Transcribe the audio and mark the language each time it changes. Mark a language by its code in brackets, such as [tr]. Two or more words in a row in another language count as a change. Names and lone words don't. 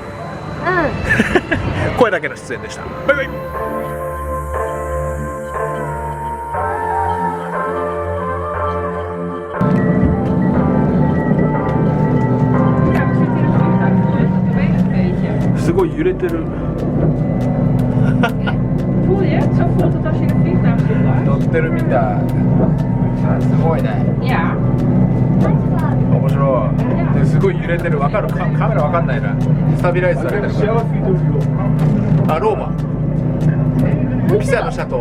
[ja] 声だけの出演でした。バイバイ。すごい揺れてる。 [nl] Voel je het? Zo voelt het als je in een vliegtuig zit hoor. [ja] 乗ってるみたい。すごいね。 [nl] Ja. [ja] 面白い。ですごい揺れてる。わかる？カメラわかんないな。スタビライズされてるから。あ、ローマ。ピサの斜塔。